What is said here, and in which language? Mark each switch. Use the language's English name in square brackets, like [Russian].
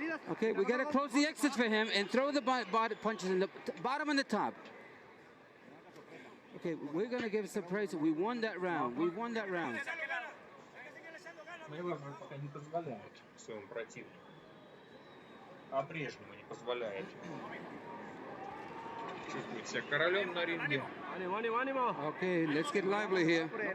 [English] Okay, we got to close the exits for him and throw the body punches in the bottom and the top. Okay, we're going to give some praise. We won that round. We won that round. [Russian] Мейвезер пока не позволяет своему противнику. По-прежнему не позволяет чувствовать себя королем на ринге. [English] Okay, let's get lively here.